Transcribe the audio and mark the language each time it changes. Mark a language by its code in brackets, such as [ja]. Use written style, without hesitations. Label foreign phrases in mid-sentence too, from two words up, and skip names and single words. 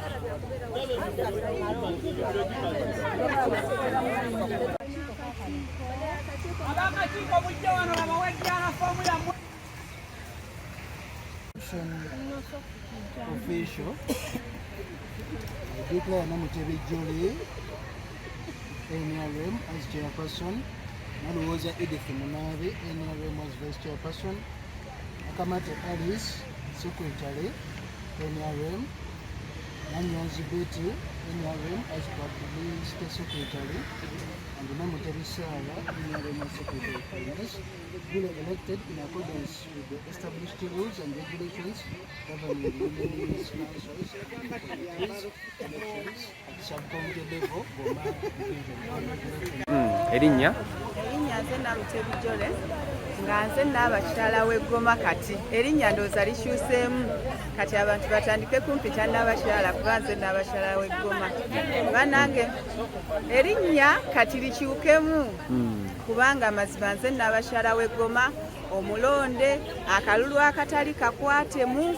[en] Official. I declare Namutebi Jole NRM as chairperson. Naluwoza Edith Munabi NRM as vice chairperson. Nakamate Alice secretary NRM. Nanyonzi Betty NRM as public state secretary. And Namutebi Sara NRM as secretary of finance. Duly elected in accordance with the established rules and regulations governing women's councils and committees, elections at sub-county level, Goma division. [lg] Erinnya nze Namutebi Jole nga nze n'abakyala w'Eggoma kati erinnya ndooza likyuseemu kati abantu batandike kumpita n'abakyala kuba nze n'abakyala w'Eggoma bannange erinnya kati likyukemu kubanga mazima nze n'abakyala w'Eggoma omulonde akalulu akatali kakwatemu